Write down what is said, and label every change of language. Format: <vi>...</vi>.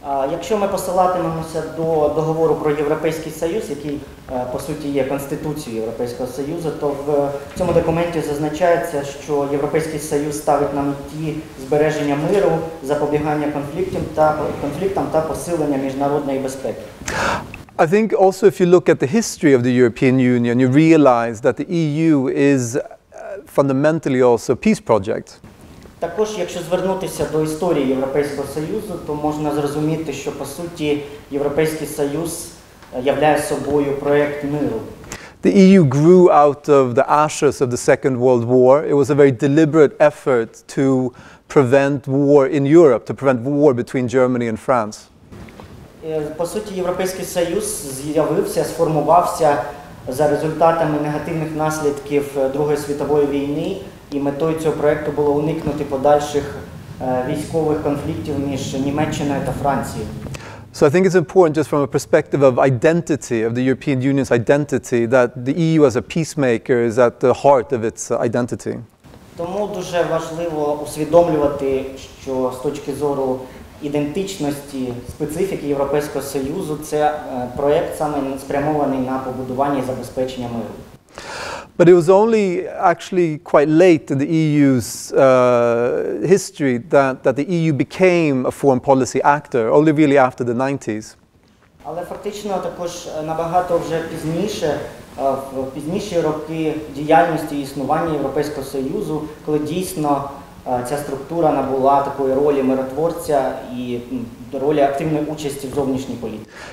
<uk>Якщо ми посилатимемося до договору про Європейський Союз, який по суті є Конституцією Європейського Союзу, то в цьому документі зазначається, що Європейський Союз ставить на меті збереження миру, запобігання конфліктам та посилення міжнародної безпеки.</uk> <en>I think also if you look at the history of the European Union, you realize that the EU is fundamentally also a peace project.</en> <uk>Також, якщо звернутися до історії Європейського Союзу, то можна зрозуміти, що по суті Європейський Союз являє собою проєкт миру.</uk> <en>The EU grew out of the ashes of the Second World War. It was a very deliberate effort to prevent war in Europe, to prevent war between Germany and France.</en> <uk>По суті, Європейський Союз з'явився, сформувався за результатами негативних наслідків Другої світової війни, і метою цього проєкту було уникнути подальших військових конфліктів між Німеччиною та Францією.</uk> <en>So I think it's important just from a perspective of identity, of the European Union's identity, that the EU as a peacemaker is at the heart of its identity.</en> <uk>Тому дуже важливо усвідомлювати, що з точки зору ідентичності, специфіки Європейського Союзу, це проєкт саме спрямований на побудування і забезпечення миру.</uk> <en>But it was only actually quite late in the EU's history that the EU became a foreign policy actor, only really after the 90s.</en> <uk>Але фактично також набагато вже пізніше, в пізніші роки діяльності і існування Європейського Союзу, коли дійсно ця структура набула такої ролі миротворця і ролі активної участі в зовнішній політиці.</uk>